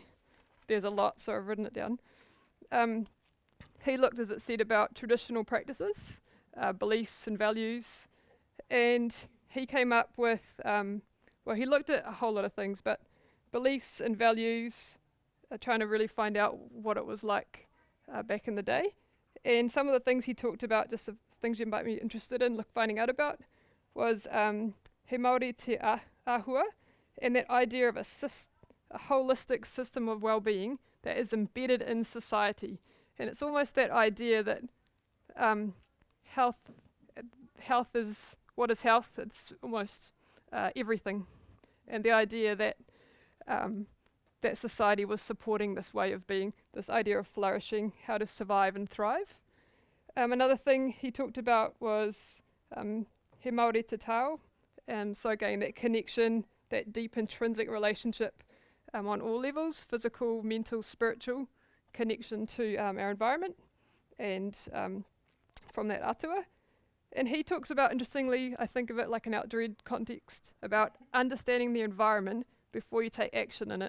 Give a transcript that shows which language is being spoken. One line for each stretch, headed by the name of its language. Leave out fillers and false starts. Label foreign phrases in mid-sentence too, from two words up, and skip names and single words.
English: There's a lot, so I've written it down. He looked, as it said, about traditional practices, beliefs and values, and he came up with, well, he looked at a whole lot of things, but beliefs and values, trying to really find out what it was like back in the day. And some of the things he talked about, just the things you might be interested in finding out about, was
Māori: he Māori te ahua,
English: and that idea of a holistic system of well-being that is embedded in society. And it's almost that idea that health is, what is health? It's almost everything. And the idea that that society was supporting this way of being, this idea of flourishing, how to survive and thrive. Another thing he talked about was
Māori: he Māori te tau,
English: and so again that connection, that deep intrinsic relationship on all levels, physical, mental, spiritual connection to our environment, and from that atua. And he talks about, interestingly, I think of it like an outdoor context, about understanding the environment before you take action in it.